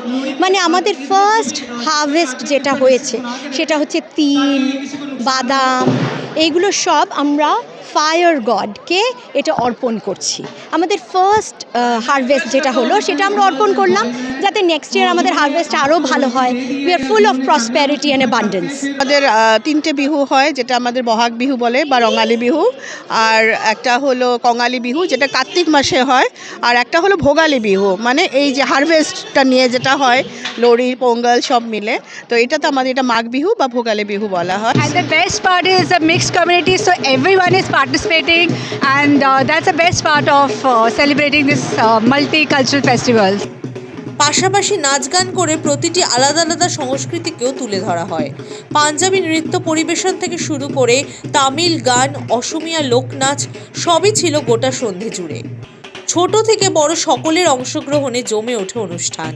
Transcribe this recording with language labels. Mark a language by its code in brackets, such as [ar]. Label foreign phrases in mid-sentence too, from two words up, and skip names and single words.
[bn] মানে আমাদের [en] first harvest [bn] যেটা হয়েছে সেটা হচ্ছে তিল, বাদাম, এইগুলো সব আমরা [en] fire godke [bn] এটা অর্পণ করছি। আমাদের [en] first harvest [bn] যেটা হলো সেটা আমরা অর্পণ করলাম, যাতে [en] next year [bn] আমাদের হারভেস্ট আরও ভালো হয়। [en] We are full of prosperity and abundance. [bn] আমাদের তিনটে বিহু হয়, যেটা আমাদের বহাগ বিহু বলে বা রঙালী বিহু, আর একটা হলো কঙালী বিহু যেটা কার্তিক মাসে হয়, আর একটা হলো ভোগালী বিহু, মানে এই যে হারভেস্টটা নিয়ে যেটা হয়, লোহড়ি, পোঙ্গল সব মিলে। তো এটা তো আমাদের এটা মাঘ বিহু বা ভোগালী বিহু বলা হয়। [en] And the best part is the mixed community, so everyone is participating, and that's the best part of celebrating this multicultural festival. [bn] পাশাপাশি নাচ গান করে প্রতিটি আলাদা আলাদা সংস্কৃতিকেও তুলে ধরা হয়। পাঞ্জাবি নৃত্য পরিবেশন থেকে শুরু করে তামিল গান, অসমিয়া লোকনাচ সবই ছিল গোটা সন্ধে জুড়ে। ছোট থেকে বড় সকলের অংশগ্রহণে জমে ওঠে অনুষ্ঠান।